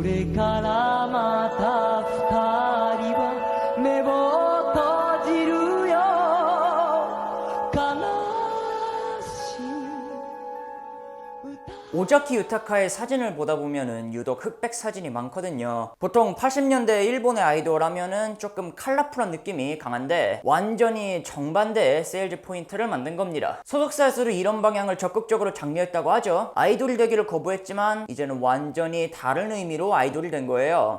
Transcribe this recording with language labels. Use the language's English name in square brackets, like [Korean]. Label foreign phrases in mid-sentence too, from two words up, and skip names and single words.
[Japanese] からまた二人は目を閉じるよ悲しい歌 [Korean] 오자키 유타카의 사진을 보다 보면은 유독 흑백 사진이 많거든요. 보통 80년대 일본의 아이돌 하면은 조금 컬러풀한 느낌이 강한데 완전히 정반대의 세일즈 포인트를 만든 겁니다. 소속사에서도 이런 방향을 적극적으로 장려했다고 하죠. 아이돌이 되기를 거부했지만 이제는 완전히 다른 의미로 아이돌이 된 거예요.